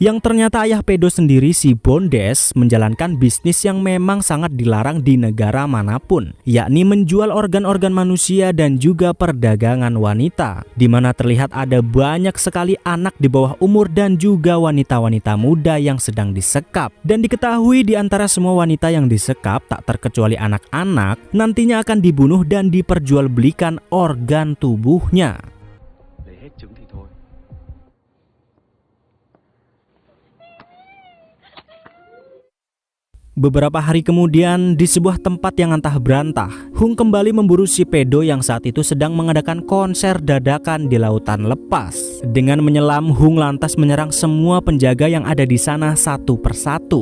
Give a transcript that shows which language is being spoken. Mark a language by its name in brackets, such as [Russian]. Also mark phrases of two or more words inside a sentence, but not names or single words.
[Indonesian] Yang ternyata ayah pedo sendiri, si Bondes, menjalankan bisnis yang memang sangat dilarang di negara manapun, yakni menjual organ-organ manusia dan juga perdagangan wanita, di mana terlihat ada banyak sekali anak di bawah umur dan juga wanita-wanita muda yang sedang disekap. Dan diketahui di antara semua wanita yang disekap, tak terkecuali anak-anak, nantinya akan dibunuh dan diperjualbelikan organ tubuhnya. [Vietnamese] Để hết trứng thì thôi. [Indonesian] Beberapa hari kemudian, di sebuah tempat yang antah berantah, Hung kembali memburu si pedo yang saat itu sedang mengadakan konser dadakan di lautan lepas. Dengan menyelam, Hung lantas menyerang semua penjaga yang ada di sana satu persatu.